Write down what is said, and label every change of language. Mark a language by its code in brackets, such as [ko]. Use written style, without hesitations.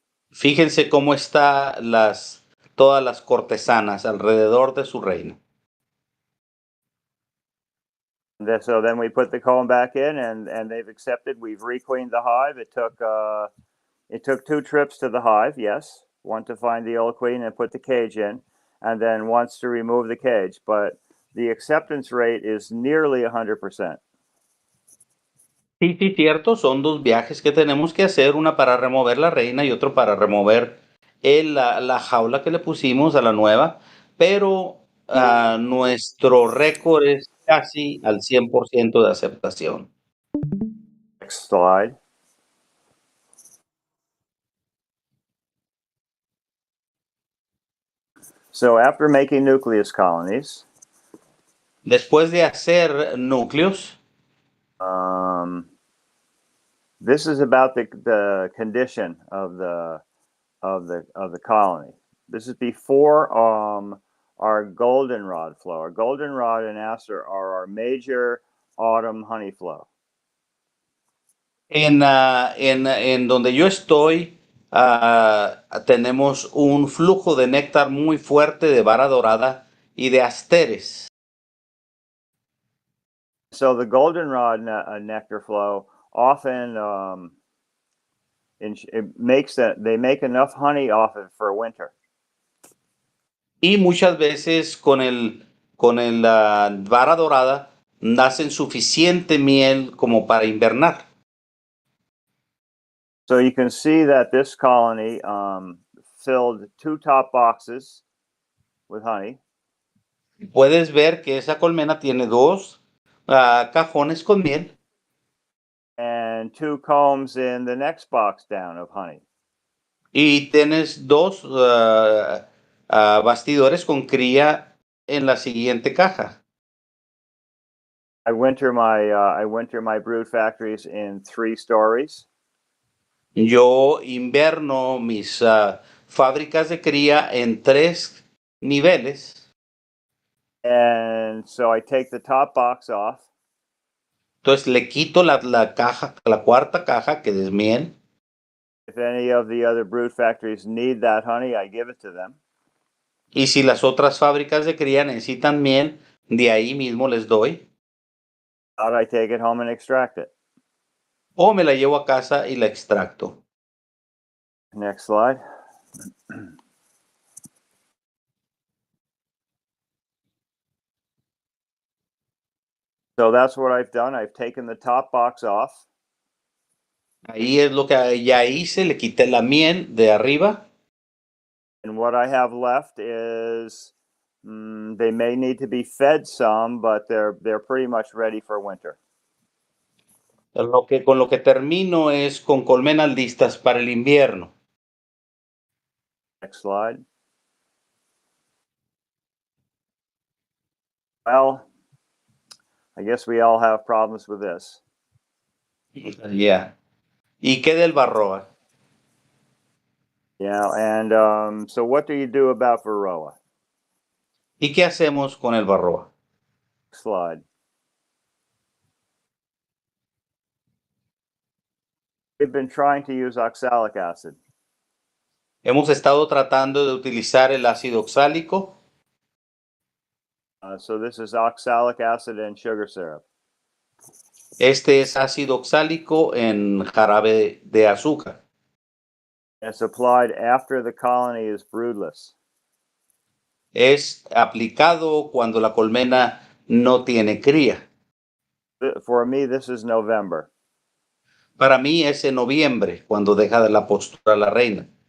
[es] Fíjense cómo está todas las cortesanas alrededor de su reina. [en] So then we put the comb back in, and they've accepted. We've requeened the hive. It took 2 trips to the hive, yes. want to find the old queen and put the cage in, and then wants to remove the cage. But the acceptance rate is nearly 100%. [es] Sí, sí, cierto, son dos viajes que tenemos que hacer, una para remover la reina y otro para remover la jaula que le pusimos a la nueva, pero nuestro récord es casi al 100% de aceptación. [en] Next slide. So after making nucleus colonies, [es] Después de hacer núcleos, [en] this is about the condition of the colony. This is before our goldenrod flow. Our goldenrod and aster are our major autumn honey flow. [es] en donde yo estoy, tenemos un flujo de néctar muy fuerte de vara dorada y de asteres. [en] So the goldenrod nectar flow often they make enough honey off it for winter. [es] Y muchas veces con la vara dorada nacen suficiente miel como para invernar. [en] So you can see that this colony filled 2 top boxes with honey. [es] Puedes ver que esa colmena tiene 2 cajones con miel. [en] And 2 combs in the next box down of honey. [es] Y tienes 2 bastidores con cría en la siguiente caja. [en] I winter my brood factories in 3 stories. [es] Yo inverno mis fábricas de cría en 3 niveles. [en] And so I take the top box off. [es] Entonces le quito la caja, la cuarta caja que es miel. [en] If any of the other brood factories need that honey, I give it to them. [es] Y si las otras fábricas de cría necesitan miel, de ahí mismo les doy. [en] Out I take it home and extract it. [es] O me la llevo a casa y la extracto. [en] Next slide. So that's what I've done. I've taken the top box off. [es] Ahí es lo que ya hice, le quité la miel de arriba. [en] And what I have left is they may need to be fed some, but they're pretty much ready for winter. [es] Con lo que termino es con colmenas listas para el invierno. [en] Next slide. Well, I guess we all have problems with this. [es] Yeah. ¿Y qué del varroa? [en] Yeah, and so what do you do about varroa? [es] ¿Y qué hacemos con el varroa? [en] Slide. We've been trying to use oxalic acid. [es] Hemos estado tratando de utilizar el ácido oxálico. [en] So this is oxalic acid and sugar syrup. [es] Este es ácido oxálico en jarabe de azúcar. [en] It's applied after the colony is broodless. [es] Es aplicado cuando la colmena no tiene cría. [en] For me, this is November. [es] Para mí es en noviembre, cuando deja de la postura la reina.